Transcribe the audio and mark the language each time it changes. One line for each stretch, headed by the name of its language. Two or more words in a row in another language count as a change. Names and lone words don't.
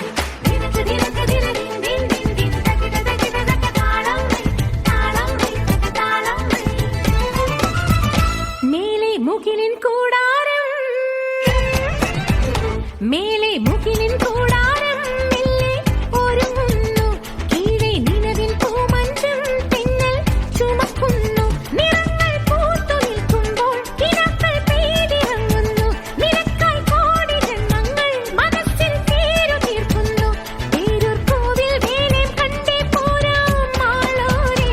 Tamil: தினக்கு தினக்கு தின தின் தின் தின் தின் தக்கிட தக்கிட தக்க தாளம் வை தக்க தாளம் வை. மேலே முகிலின் கூடாரம், மேலே முகிலின் கூடாரம், மெல்லே ഒരുങ്ങുന്നു.
Malayalam: കീഴെ നിലവിൽ പൂമഞ്ചം തെന്നൽ ചുമക്കുന്നു. നിറങ്ങൾ പൂത്തു നിൽക്കുമ്പോൾ കിനാക്കൾ പെയ്തിറങ്ങുന്നു. നിനക്കായി കോടി ജന്മങ്ങൾ മനസ്സിൽ പേരു തീർക്കുന്നു. പേരൂർ കോവിൽ വേനേം കണ്ടേ പോരാം മാളോരെ.